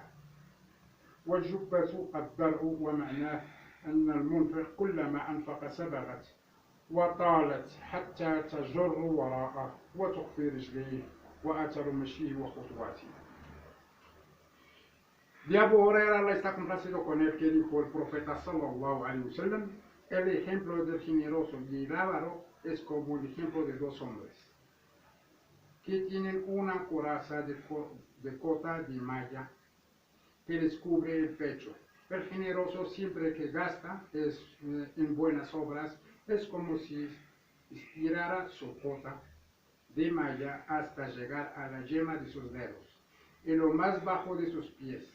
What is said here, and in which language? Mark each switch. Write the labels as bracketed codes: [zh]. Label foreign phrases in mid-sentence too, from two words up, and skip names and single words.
[ar] والجبة الدرع ومعناه أن المنفق كلما أنفق سبغت وطالت حتى تجر وراءه وتخفي رجليه وأثر مشيه وخطواته. [es] De Abu Huraira, Allah está complacido con él, que dijo el profeta [ar] صلى الله عليه وسلم, [es] el ejemplo del generoso y el avaro es como el ejemplo de dos hombres que tienen una coraza de cota de malla que les cubre el pecho. El generoso siempre que gasta en buenas obras es como si estirara su cota de malla hasta llegar a la yema de sus dedos, en lo más bajo de sus pies.